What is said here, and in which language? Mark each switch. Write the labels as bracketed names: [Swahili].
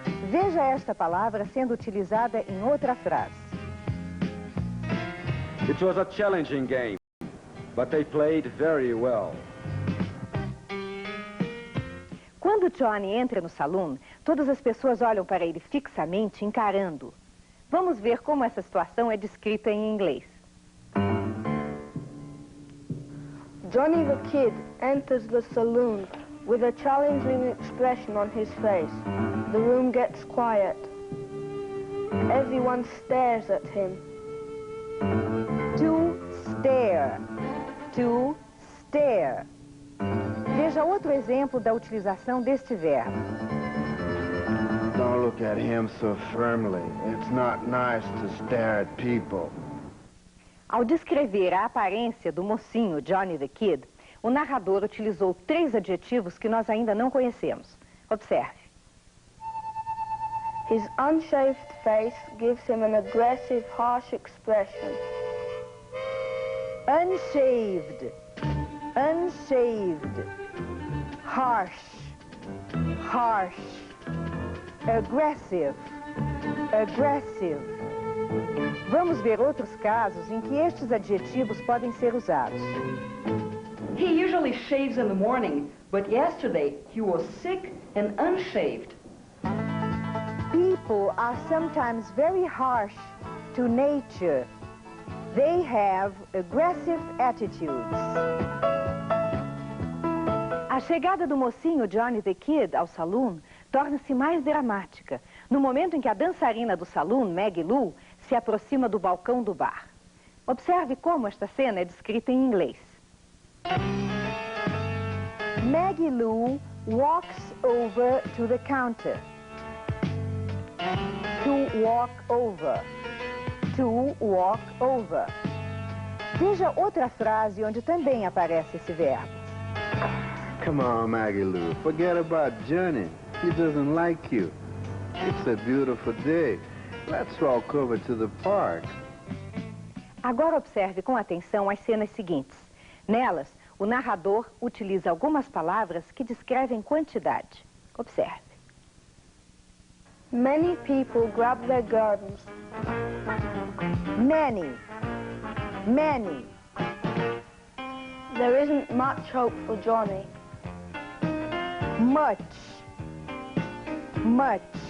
[Portuguese] Veja esta palavra sendo utilizada em outra frase. [English] It was a challenging game, but they played very well. [Portuguese] Quando Johnny entra no salão, todas as pessoas olham para ele fixamente, encarando. Vamos ver como essa situação é descrita em inglês. [English] Johnny the Kid enters the saloon with a challenging expression on his face. The room gets quiet. Everyone stares at him. To stare. To stare. [Portuguese] Veja outro exemplo da utilização deste verbo. [English] Don't look at him so firmly. It's not nice to stare at people. [Portuguese] Ao descrever a aparência do mocinho Johnny the Kid, o narrador utilizou 3 adjetivos que nós ainda não conhecemos. Observe. [English] His unshaved face gives him an aggressive, harsh expression. Unshaved. Unshaved. Harsh. Harsh. Aggressive. Aggressive. [Portuguese] Vamos ver outros casos em que estes adjetivos podem ser usados. [English] He usually shaves in the morning, but yesterday he was sick and unshaved. People are sometimes very harsh to nature. They have aggressive attitudes. [Portuguese] A chegada do mocinho Johnny the Kid ao salão torna-se mais dramática no momento em que a dançarina do salão, Maggie Lou, se aproxima do balcão do bar. Observe como esta cena é descrita em inglês. [English] Maggie Lou walks over to the counter. To walk over. To walk over. [Portuguese] Veja outra frase onde também aparece esse verbo. [English] Come on, Maggie Lou. Forget about Johnny. He doesn't like you. It's a beautiful day. Let's walk over to the park. [Portuguese] Agora observe com atenção as cenas seguintes. Nelas, o narrador utiliza algumas palavras que descrevem quantidade. Observe. [English] Many people grab their guns. Many. Many. There isn't much hope for Johnny. Much. Much.